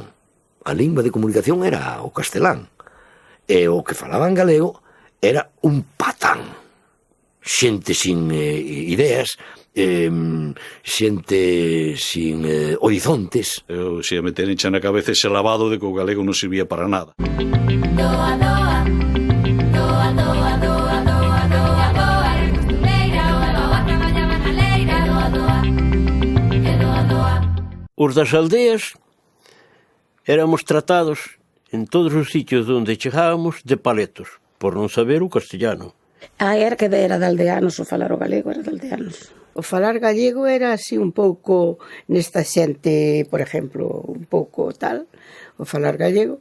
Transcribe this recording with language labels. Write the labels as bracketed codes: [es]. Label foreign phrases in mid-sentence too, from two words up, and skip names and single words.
[gl] A lingua de comunicación era o castelán. E o que falaban galego era un patán. Xente sin ideas, xente sin horizontes. Eu se me teñen na cabeza ese lavado de que o galego non servía para nada. Doa, doa, doa, doa, doa, doa, doa, doa, costureira, doa, doa, traballaba na leira, doa, doa, e doa, doa. Os das aldeas éramos tratados en todos os sitios onde chegábamos de paletos, por non saber o castellano. Era que era de aldeanos, o falar o galego era de aldeanos. O falar gallego era así un pouco nesta xente, por exemplo, un pouco tal, o falar gallego.